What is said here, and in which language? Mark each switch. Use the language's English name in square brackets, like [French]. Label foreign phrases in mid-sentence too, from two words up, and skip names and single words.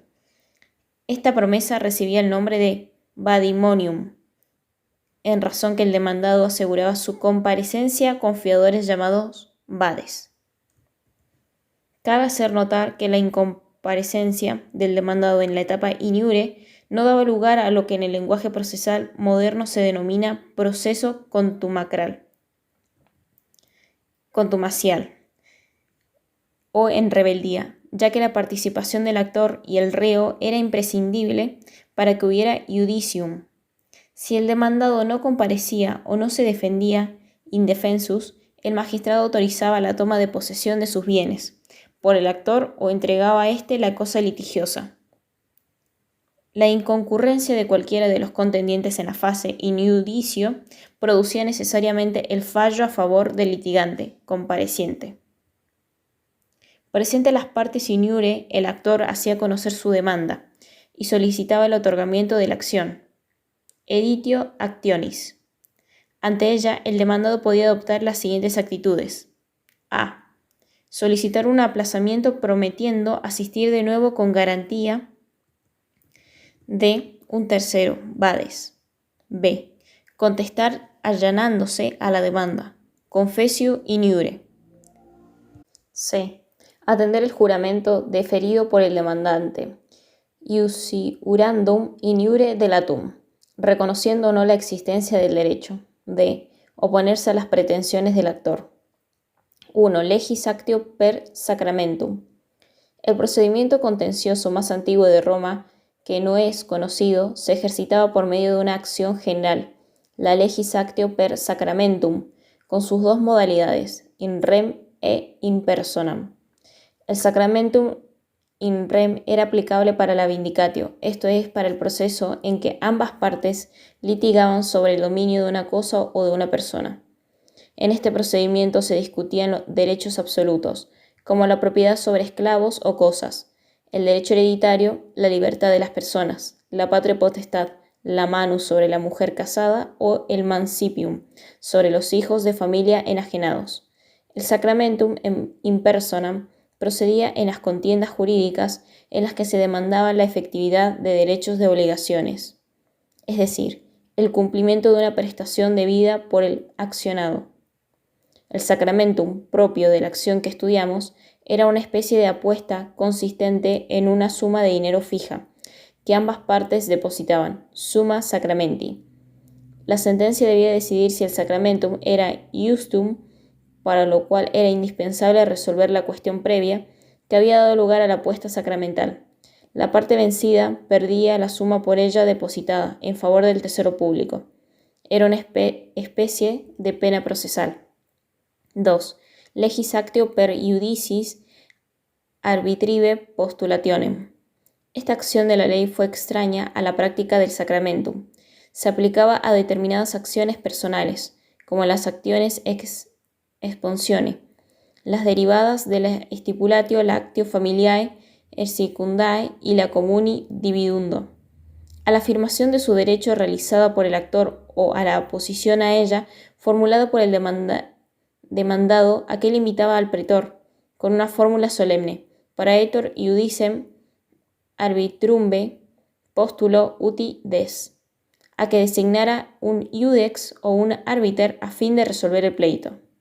[Spanish] Esta promesa recibía el nombre de vadimonium, en razón que el demandado aseguraba su comparecencia con fiadores llamados vades. Cabe hacer notar que la incomparecencia del demandado en la etapa [Latin] in iure [Spanish] no daba lugar a lo que en el lenguaje procesal moderno se denomina proceso contumacial o en rebeldía, ya que la participación del actor y el reo era imprescindible para que hubiera iudicium. Si el demandado no comparecía o no se defendía indefensus, el magistrado autorizaba la toma de posesión de sus bienes, por el actor o entregaba a éste la cosa litigiosa. La inconcurrencia de cualquiera de los contendientes en la fase [Latin] in iudicio [Spanish] producía necesariamente el fallo a favor del litigante, compareciente. Presente las partes [Latin] in iure, [Spanish] el actor hacía conocer su demanda y solicitaba el otorgamiento de la acción. [Latin] Editio actionis. [Spanish] Ante ella, el demandado podía adoptar las siguientes actitudes. A. Solicitar un aplazamiento prometiendo asistir de nuevo con garantía de un tercero, vades. B. Contestar allanándose a la demanda, [Latin] confessio in iure. [Spanish] C. Atender el juramento deferido por el demandante, [Latin] iusiurandum in iure delatum, [Spanish] reconociendo o no la existencia del derecho. D. Oponerse a las pretensiones del actor. 1. [Latin] Legis actio per sacramentum. [Spanish] El procedimiento contencioso más antiguo de Roma, que no es conocido, se ejercitaba por medio de una acción general, la [Latin] legis actio per sacramentum, [Spanish] con sus dos modalidades, [Latin] in rem e in personam. [Spanish] El [Latin] sacramentum in rem [Spanish] era aplicable para la vindicatio, esto es, para el proceso en que ambas partes litigaban sobre el dominio de una cosa o de una persona. En este procedimiento se discutían los derechos absolutos, como la propiedad sobre esclavos o cosas, el derecho hereditario, la libertad de las personas, la patria potestad, la manus sobre la mujer casada o el mancipium sobre los hijos de familia enajenados. El [Latin] sacramentum in personam [Spanish] procedía en las contiendas jurídicas en las que se demandaba la efectividad de derechos de obligaciones, es decir, el cumplimiento de una prestación debida por el accionado. El sacramentum propio de la acción que estudiamos era una especie de apuesta consistente en una suma de dinero fija, que ambas partes depositaban, [Latin] summa sacramenti. [Spanish] La sentencia debía decidir si el sacramentum era iustum, para lo cual era indispensable resolver la cuestión previa que había dado lugar a la apuesta sacramental. La parte vencida perdía la suma por ella depositada en favor del tesoro público. Era una especie de pena procesal. 2. [Latin] Legis actio per iudicis arbitrive postulationem. [Spanish] Esta acción de la ley fue extraña a la práctica del sacramentum. Se aplicaba a determinadas acciones personales, como las acciones [Latin] ex exponsione, [Spanish] las derivadas de la [Latin] stipulatio lactio familiae, [Spanish] el secundae y la [Latin] comuni dividundo. [Spanish] A la afirmación de su derecho realizada por el actor o a la oposición a ella formulada por el demandado, aquel invitaba al pretor, con una fórmula solemne, [Latin] paraetor iudicem arbitrumve postulo uti des, [Spanish] a que designara un iudex o un arbiter a fin de resolver el pleito.